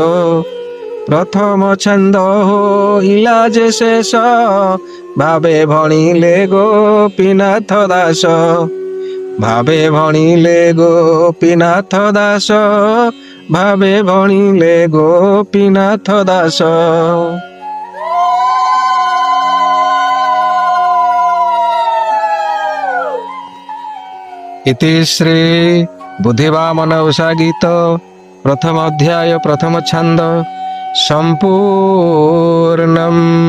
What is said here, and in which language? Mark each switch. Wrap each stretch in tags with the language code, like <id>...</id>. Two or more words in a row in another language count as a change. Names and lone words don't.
<or>ପ୍ରଥମ ଛନ୍ଦ ହୋଇଲା ଯେ ଶେଷ, ଭାବେ ଭଣିଲେ ଗୋପୀନାଥ ଦାସ। ଭାବେ ଭଣିଲେ ଗୋପୀନାଥ ଦାସ, ଭାବେ ଭଣିଲେ ଗୋପୀନାଥ ଦାସ।</or> <sa>इति श्री बुद्धिवामन उषा गीत प्रथम अध्याय प्रथम छंद संपूर्णम्।</sa>